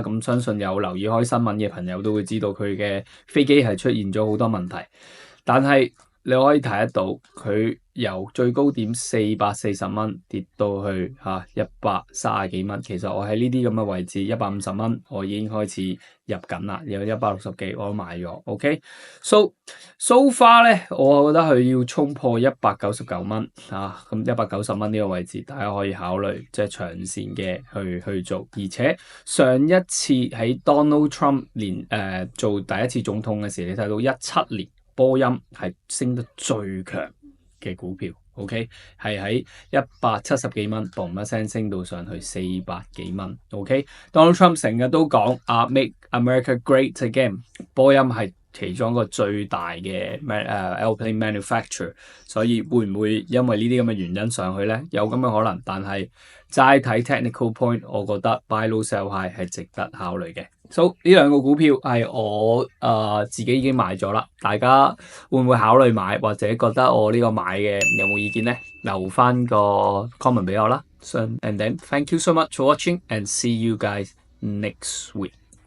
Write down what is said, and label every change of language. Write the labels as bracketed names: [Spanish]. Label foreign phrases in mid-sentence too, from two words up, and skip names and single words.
[Cantonese] 咁相信有留意開新聞嘅朋友都會知道佢嘅飛機係出現咗好多問題，但係你可以睇得到佢由最高點440蚊跌到去130幾蚊。其實我喺呢啲咁嘅位置150蚊，我已經開始入緊啦，有160幾我都買咗。OK， [English] so far [Cantonese] 咧，我覺得佢要衝破199蚊咁190蚊呢個位置，大家可以考慮即係長線嘅去做。而且上一次喺 Donald Trump 做第一次總統嘅時候，你睇到17年。波音係升得最強嘅股票 ，OK， 係喺170幾蚊，嘣一聲升到上去400幾蚊 ，OK。Donald Trump 成日都講 [English] Make America Great Again， [Cantonese] 波音係其中一個最大嘅 [English] airplane manufacturer， [Cantonese] 所以會唔會因為呢啲咁嘅原因上去咧？有咁嘅可能，但係齋睇 [English] technical point， [Cantonese] 我覺得 [English] buy low sell high [Cantonese] 係值得考慮嘅。So 呢兩個股票係我自己已經買咗啦，大家會唔會考慮買，或者覺得我呢個買嘅有冇意見呢？留翻個 comment 俾我啦。 [English] And then thank you so much for watching and see you guys next week.